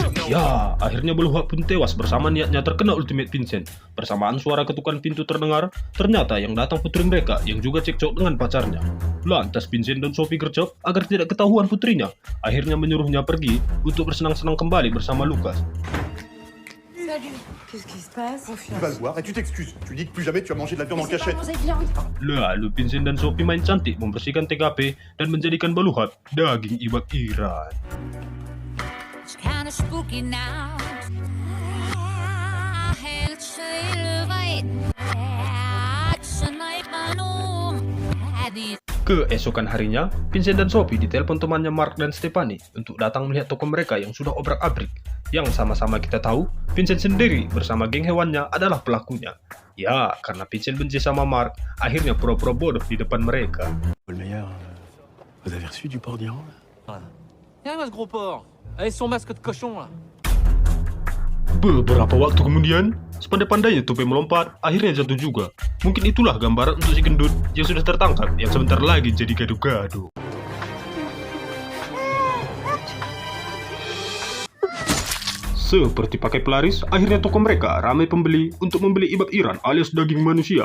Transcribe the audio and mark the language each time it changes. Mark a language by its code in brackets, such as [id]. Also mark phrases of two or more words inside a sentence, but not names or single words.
[id] Ya, akhirnya Beluhak pun tewas bersama niatnya terkena ultimate Vincent. Bersamaan suara ketukan pintu terdengar, ternyata yang datang putri mereka yang juga cekcok dengan pacarnya. Lantas Vincent dan Sophie gercep agar tidak ketahuan putrinya. Akhirnya menyuruhnya pergi untuk bersenang-senang kembali bersama Lucas. [fr] Salut. Qu'est-ce qui se passe? Tu vas le voir et tu t'excuses. Tu dis que plus jamais tu as mangé de la viande en cachette. [id] Lalu Vincent dan Sophie main cantik membersihkan TKP dan menjadikan Beluhak daging ibak Iran. [en] It's kinda spooky now. Helt silvret. [id] Keesokan harinya, Vincent dan Sophie ditelepon temannya Mark dan Stephanie untuk datang melihat toko mereka yang sudah obrak-abrik. Yang sama-sama kita tahu, Vincent sendiri bersama geng hewannya adalah pelakunya. Ya, karena Vincent benci sama Mark, akhirnya pura-pura bodoh di depan mereka. [fr] Holmeyer, vous avez reçu du porc d'Iran là? Viens là, ce gros porc. Avec son masque de cochon là. [id] Beberapa waktu kemudian, sepandai-pandainya Tupai melompat, akhirnya jatuh juga. Mungkin itulah gambaran untuk si gendut yang sudah tertangkap, yang sebentar lagi jadi gado-gado. Seperti pakai pelaris, akhirnya toko mereka ramai pembeli untuk membeli ibak Iran alias daging manusia.